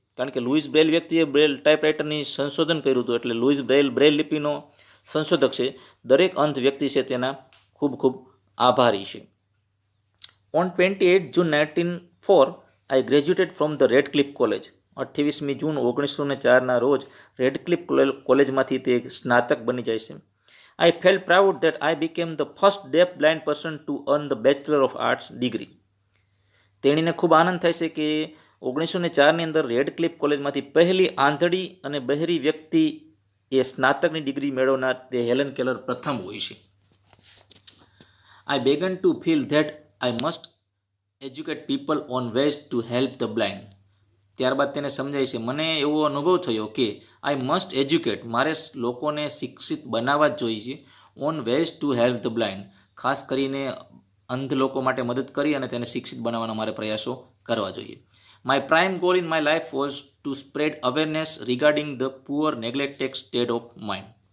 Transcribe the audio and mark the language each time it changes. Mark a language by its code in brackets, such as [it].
[gu] કારણ કે Louis Braille વ્યક્તિએ બ્રેલ ટાઈપરાઇટરની સંશોધન કર્યું હતું, એટલે લુઈઝ બ્રેલ લિપિનો સંશોધક છે. દરેક અંધ વ્યક્તિ છે તેના ખૂબ ખૂબ આભારી છે. [en] On 28 June 1904 I graduated from the Radcliffe college. [gu] 28મી જૂન 1904ના રોજ રેડક્લિફ કોલેજમાંથી તે સ્નાતક બની જાય છે. [en] I felt proud that I became the first deaf blind person to earn the Bachelor of Arts degree. [gu] તેણીને ખૂબ આનંદ થાય છે કે 1904ની અંદર રેડક્લિફ કોલેજમાંથી પહેલી આંધળી અને બહેરી વ્યક્તિ એ સ્નાતકની ડિગ્રી મેળવનાર તે હેલન કેલર પ્રથમ હોય છે. [en] I began to feel that I must educate people on ways to help the blind. [gu] ત્યારબાદ તેને સમજાય છે, મને એવો અનુભવ થયો કે [en] I must educate, [gu] મારે લોકોને શિક્ષિત બનાવવા જ જોઈએ [en] on ways to help the blind, [gu] ખાસ કરીને અંધ લોકો માટે મદદ કરી અને તેને શિક્ષિત બનાવવાના મારે પ્રયાસો કરવા જોઈએ. [en] My prime goal in my life was to spread awareness regarding the poor neglected state of mind.